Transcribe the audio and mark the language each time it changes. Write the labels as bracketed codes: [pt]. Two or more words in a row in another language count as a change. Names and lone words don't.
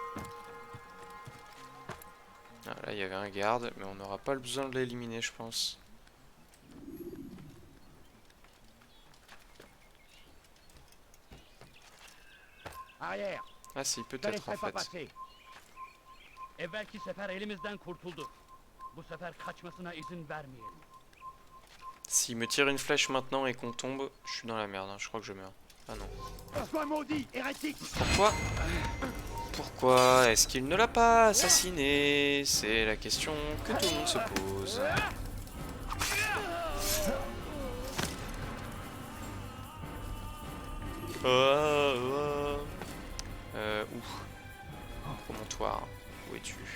[fr] Ah, là, il y avait un garde, mais on n'aura pas le besoin de l'éliminer, je pense. Arrière! Ah si, Je ne peut-être laisserai en pas fait. passer. [tr] Evvelki sefer elimizden kurtuldu. Bu sefer kaçmasına izin vermeyelim. [fr] S'il me tire une flèche maintenant et qu'on tombe, je suis dans la merde, hein, je crois que je meurs. Ah non. Sois maudit, hérétique! Pourquoi? Pourquoi est-ce qu'il ne l'a pas assassiné? C'est la question que tout le monde se pose. Où? Promontoire. Où es-tu?